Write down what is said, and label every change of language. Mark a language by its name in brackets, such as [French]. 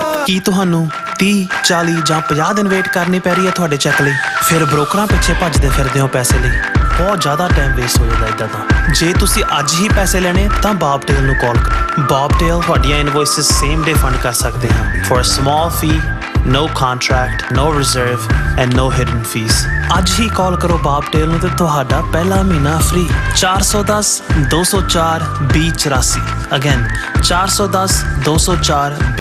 [Punjabi] ਕੀ ਤੁਹਾਨੂੰ 30, 40 ਜਾਂ 50 ਦਿਨ ਵੇਟ ਕਰਨੀ ਪੈ ਰਹੀ ਹੈ ਤੁਹਾਡੇ ਚੈੱਕ ਲਈ? ਫਿਰ ਬ੍ਰੋਕਰਾਂ ਪਿੱਛੇ ਭੱਜਦੇ ਫਿਰਦੇ ਹੋ ਪੈਸੇ ਲਈ, ਬਹੁਤ ਜ਼ਿਆਦਾ ਟਾਈਮ ਵੇਸਟ ਹੋ ਜਾਂਦਾ ਇੱਦਾਂ ਤਾਂ। ਜੇ ਤੁਸੀਂ ਅੱਜ ਹੀ ਪੈਸੇ ਲੈਣੇ ਤਾਂ ਬੌਬਟੇਲ ਨੂੰ ਕਾਲ ਕਰੋ। ਬੌਬਟੇਲ ਤੁਹਾਡੀਆਂ ਇਨਵੋਇਸਿਸ ਸੇਮ ਡੇ ਫੰਡ ਕਰ ਸਕਦੇ ਹਨ [English] For a small fee, no contract, no reserve and no hidden fees. [Punjabi] ਅੱਜ ਹੀ ਕਾਲ ਕਰੋ ਬਾਬਟੇਲ ਨੂੰ ਤੇ ਤੁਹਾਡਾ ਪਹਿਲਾ ਮਹੀਨਾ ਫ੍ਰੀ। 410 204 2084 ਅਗੇਨ 410 204।